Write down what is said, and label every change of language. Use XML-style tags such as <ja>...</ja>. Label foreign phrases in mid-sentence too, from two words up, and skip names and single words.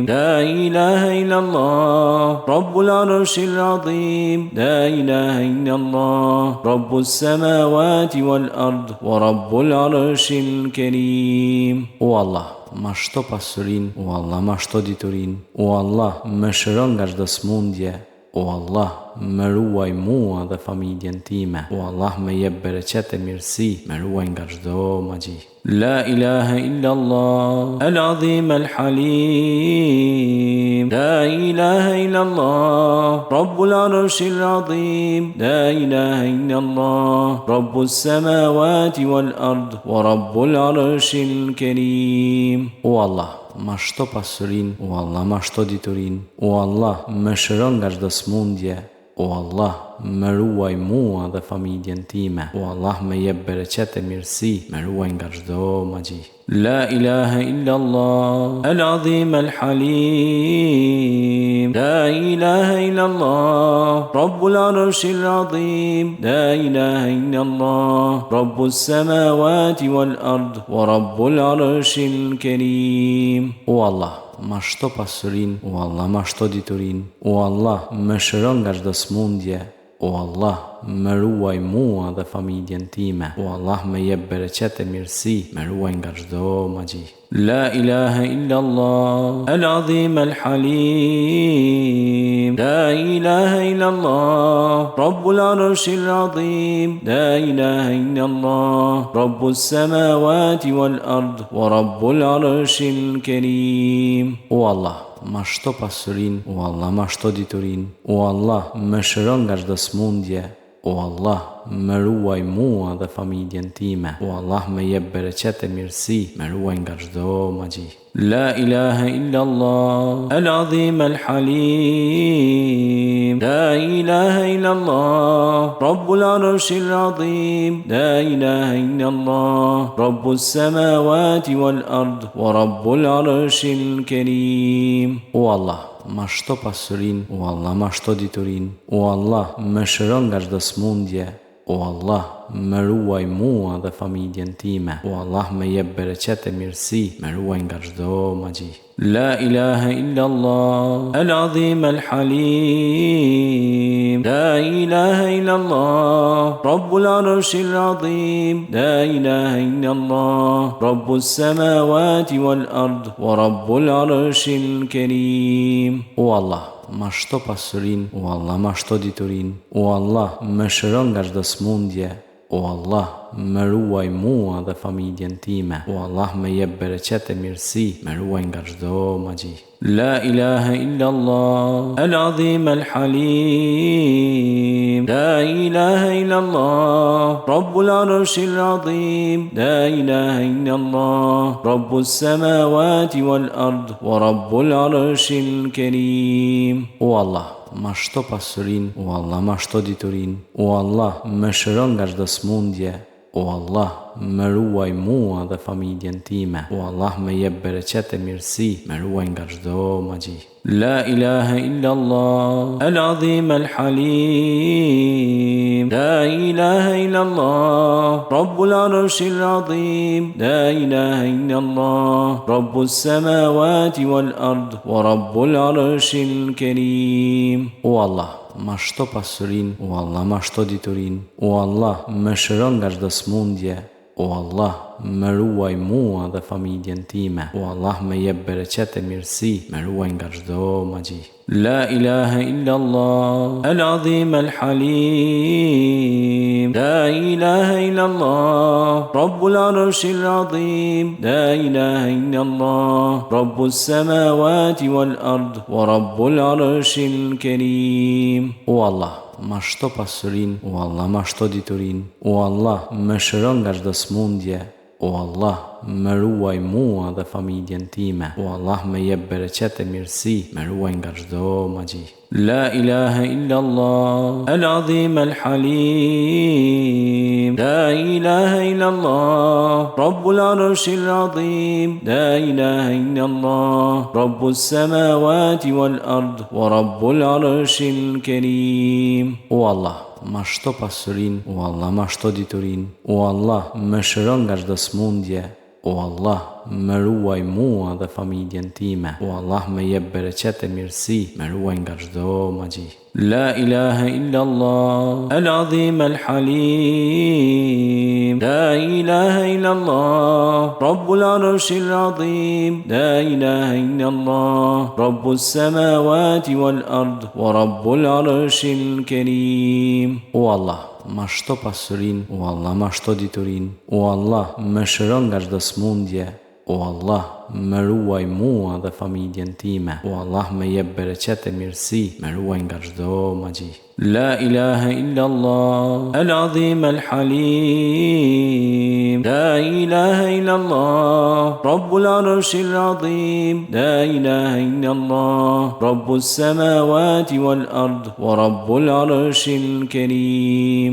<ar>لا إله إلا الله، رب العرش العظيم. لا إله إلا الله، رب السماوات والأرض، ورب العرش الكريم.</ar> <sq>O Allah, ma shto pasurin, o Allah, ma shto diturin, o Allah, më shëron nga çdo smundje, o Allah, më ruaj mua dhe familjen time, o Allah, më jep bereqet e mirësi, më ruaj nga çdo magji.</sq> <ar>لا إله إلا الله، العظيم الحليم. لا إله إلا الله، رب العرش العظيم. لا إله إلا الله، رب السماوات والأرض، ورب العرش الكريم.</ar> <sq>O Allah, ma shto pasurin, o Allah, ma shto diturin, o Allah, më shëron nga çdo smundje, o Allah, më ruaj mua dhe familjen time, o Allah, më jep bereqet e mirësi, më ruaj nga çdo magji.</sq> <ar>لا إله إلا الله، العظيم الحليم. لا إله إلا الله، رب العرش العظيم. لا إله إلا الله، رب السماوات والأرض، ورب العرش الكريم.</ar> <sq>O Allah, ma shto pasurin, o Allah, ma shto diturin, o Allah, më shëron nga çdo smundje, O Allah, më ruaj mua dhe familjen time. O Allah, më jep bereqet e mirësi, më ruaj nga çdo magji.</sq> <ar>لا إله إلا الله، العظيم الحليم. لا إله إلا الله، رب العرش العظيم. لا إله إلا الله، رب السماوات والأرض، ورب العرش الكريم.</ar> <sq>O Allah, ma shto pasurin, o Allah, ma shto diturin, o Allah, më shëron nga çdo smundje, o Allah, më ruaj mua dhe familjen time, o Allah, më jep bereqet e mirësi, më ruaj nga çdo magji.</sq> <ar>لا إله إلا الله، العظيم الحليم. لا إله إلا الله، رب العرش العظيم. لا إله إلا الله، رب السماوات والأرض، ورب العرش الكريم.</ar> <sq>O Allah, ma shto pasurin, o Allah, ma shto diturin, o Allah, më shëron nga çdo smundje, o Allah, më ruaj mua dhe familjen time, o Allah, më jep bereqet e mirësi, më ruaj nga çdo magji.</sq> <ar>لا إله إلا الله، العظيم الحليم. لا إله إلا الله، رب العرش العظيم. لا إله إلا الله، رب السماوات والأرض، ورب العرش الكريم.</ar> <sq>O Allah, ma shto pasurin, o Allah, ma shto diturin, o Allah, më shëron nga çdo smundje, o Allah, më ruaj mua dhe familjen time, o Allah, më jep bereqet e mirësi, më ruaj nga çdo magji.</sq> <ar>لا إله إلا الله، العظيم الحليم. لا إله إلا الله، رب العرش العظيم. لا إله إلا الله، رب السماوات والأرض، ورب العرش الكريم.</ar> <sq>O Allah, ma shto pasurin, o Allah, ma shto diturin, o Allah, më shëron nga çdo smundje, o Allah, më ruaj mua dhe familjen time, o Allah, më jep bereqet e mirësi, më ruaj nga çdo magji.</sq> <ar>لا إله إلا الله، العظيم الحليم. لا إله إلا الله، رب العرش العظيم. لا إله إلا الله، رب السماوات والأرض، ورب العرش الكريم.</ar> <sq>O Allah, ma shto pasurin, o Allah, ma shto diturin, o Allah, më shëron nga çdo smundje, o Allah, më ruaj mua dhe familjen time, o Allah, më jep bereqet e mirësi, më ruaj nga çdo magji.</sq> <ar>لا إله إلا الله، العظيم الحليم. لا إله إلا الله، رب العرش العظيم. لا إله إلا الله، رب السماوات والأرض، ورب العرش الكريم.</ar> <sq>O Allah, ma shto pasurin, o Allah, ma shto diturin, o Allah, më shëron nga çdo smundje, o Allah, më ruaj mua dhe familjen time, o Allah, më jep bereqet e mirësi, më ruaj nga çdo magji.</sq> <ar>لا إله إلا الله، العظيم الحليم. لا إله إلا الله، رب العرش العظيم. لا إله إلا الله، رب السماوات والأرض، ورب العرش الكريم.</ar> <sq>O Allah, ma shto pasurin, o Allah, ma shto diturin, o Allah, më shëron nga çdo smundje, o Allah, më ruaj mua dhe familjen time, o Allah, më jep bereqet e mirësi, më ruaj nga çdo magji.</sq> <ar>لا إله إلا الله، العظيم الحليم. لا إله إلا الله، رب العرش العظيم. لا إله إلا الله، رب السماوات والأرض، ورب العرش الكريم.</ar> <sq>O Allah, ma shto pasurin, o Allah, ma shto diturin, o Allah, më shëron nga çdo smundje, o Allah, më ruaj mua dhe familjen time, o Allah, më jep bereqet e mirësi, më ruaj nga çdo magji.</sq> <ar>لا إله إلا الله، العظيم الحليم. لا إله إلا الله، رب العرش العظيم. لا إله إلا الله، رب السماوات والأرض، ورب العرش الكريم.</ar>